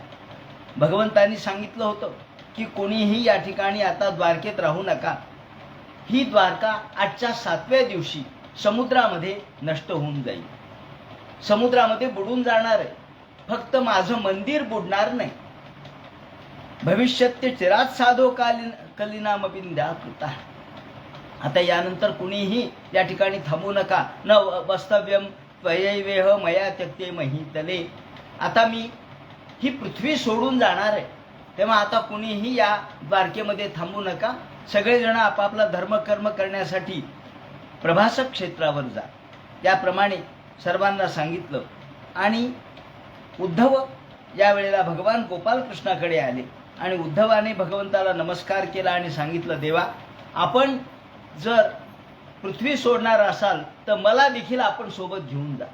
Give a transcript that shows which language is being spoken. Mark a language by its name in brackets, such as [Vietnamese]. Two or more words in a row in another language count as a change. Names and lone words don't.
[Marathi] भगवंतांनी सांगितलं होतं की कोणीही या ठिकाणी आता द्वारकेत राहू नका. ही द्वारका आजच्या 7व्या दिवशी समुद्रामध्ये नष्ट होऊन जाईल, समुद्रामध्ये बुडून जाणार आहे. फक्त माझं मंदिर बुडणार नाही. भविष्यात ते [Sanskrit] चिरात साधो कलिनामपि द्याकृता. [Marathi] आता यानंतर कुणीही या ठिकाणी थांबू नका. [Sanskrit] न वास्तव्यम त्वयैवेह मया त्यक्ते महीतले. [Marathi] आता मी ही पृथ्वी सोडून जाणार आहे, तेव्हा आता कुणीही या द्वारकेमध्ये थांबू नका. सगळेजण आपापला धर्मकर्म करण्यासाठी प्रभासक क्षेत्रावर जा. याप्रमाणे सर्वांना सांगितलं आणि उद्धव यावेळेला भगवान गोपालकृष्णाकडे आले आणि उद्धवाने भगवंताला नमस्कार केला आणि सांगितलं, देवा, आपण जर पृथ्वी सोडणार असाल तर मला देखील आपण सोबत घेऊन जा.